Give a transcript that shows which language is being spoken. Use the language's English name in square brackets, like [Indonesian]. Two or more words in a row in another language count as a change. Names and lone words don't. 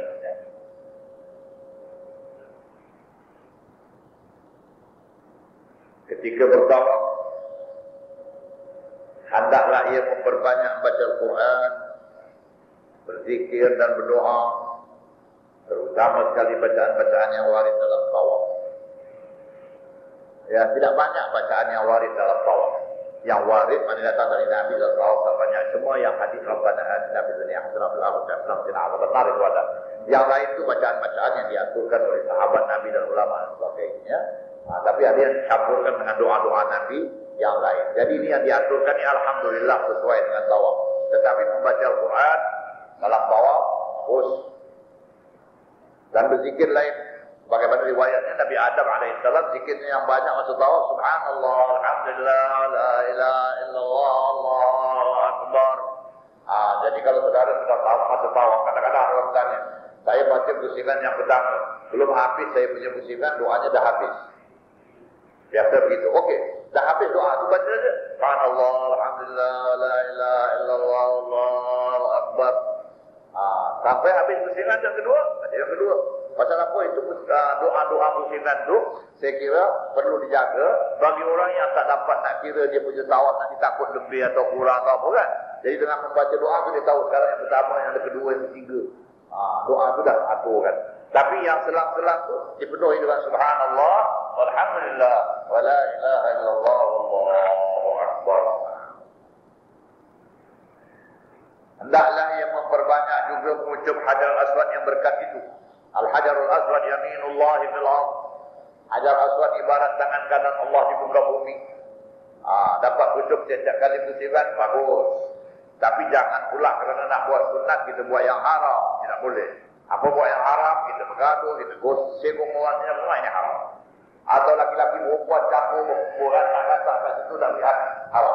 [Malay] Ketika bertawaf, hendaklah ia memperbanyak baca Al-Quran, berzikir dan berdoa, terutama sekali bacaan-bacaan yang waris dalam tawaf. Ya, tidak banyak bacaan yang waris dalam tawaf. Yang waris mana datang dari Nabi dalam tawaf tak banyak. Semua yang hadis [Arabic] ربنا آتنا في الدنيا حسنة وفي الآخرة حسنة وقنا عذاب النار [Malay] itu ada. Yang lain itu bacaan-bacaan yang diaturkan oleh sahabat Nabi dan ulama dan sebagainya. Tapi ada yang dicampurkan dengan doa-doa Nabi yang lain. Jadi ini yang diaturkan ini alhamdulillah sesuai dengan tawaf. Tetapi membaca Al-Quran dalam tawaf bagus. Dan berzikir lain. Bagaimana riwayatnya Nabi Adam alaihissalam zikirnya yang banyak masa tawaf. [Arabic] سبحان الله، الحمد لله، لا إله إلا الله، الله أكبر. [Malay] Jadi kalau saudara sudah tahu masa tawaf, kadang-kadang orang bertanya, saya baca pusingan yang pertama, belum habis saya punya pusingan, doanya dah habis. Biasa begitu. Okey, dah habis doa tu baca saja. [Arabic] سبحان الله، الحمد لله، لا إله إلا الله، الله أكبر. [Malay] Sampai habis pusingan yang kedua, baca yang kedua. Pasal apa itu doa-doa pusingan tu saya kira perlu dijaga bagi orang yang tak dapat nak kira dia punya tawaf nanti takut lebih atau kurang atau apa kan. Jadi dengan membaca doa tu dia tahu sekarang yang pertama, yang kedua, yang ketiga. Doa tu dah atur kan. Tapi yang selang-selang tu dipenuhi dengan [Arabic] سبحان الله، والحمد لله، ولا إله إلا الله، والله أكبر. [Malay] Hendaklah ia memperbanyak juga mengucap Hajar Aswad yang berkat itu. [Arabic] الحجر الأسود يمين الله في الأرض. [Malay] Hajar Aswad ibarat tangan kanan Allah di muka bumi. Dapat ucap setiap kali pusingan, bagus. Tapi jangan pula kerana nak buat sunat kita buat yang haram, tidak boleh. Apa buat yang haram, kita bergaduh, kita gosip omongannya, semua ini haram. Atau laki-laki perempuan campur berkumpulan nak kata kat situ dah lihat haram.